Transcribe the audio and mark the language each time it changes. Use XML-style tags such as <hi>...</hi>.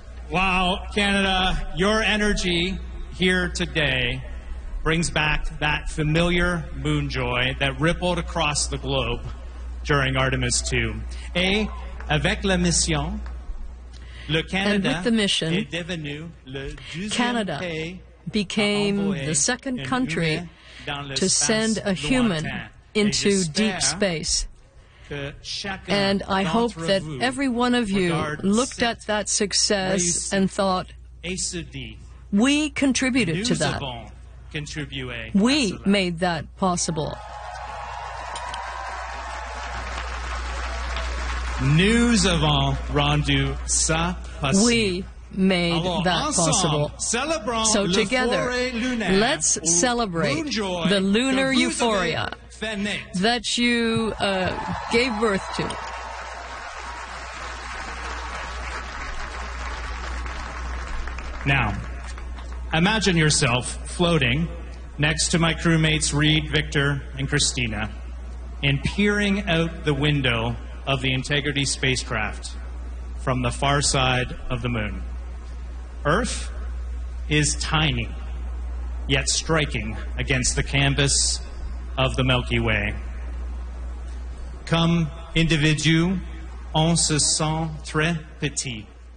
<en>Wow, Canada, your energy here today brings back that familiar moon joy that rippled across the globe during Artemis II.</en> <fr>Et avec la mission, le Canada,</fr> <en>and with the mission,</en> <fr>est devenu le</fr> <en>Canada became the second country to send a human into deep space. And I hope that every one of you looked at that success and thought, we contributed to that. We made that possible.</en> <fr>Nous avons rendu ça possible.</fr> <en>We made that possible. So together, let's celebrate the lunar euphoria that you gave birth to. Now, imagine yourself floating next to my crewmates Reed, Victor, and Christina, and peering out the window of the Integrity spacecraft from the far side of the moon. Earth is tiny, yet striking against the canvas of the Milky Way.</en> <fr>Comme individu, on se sent très petit.</fr>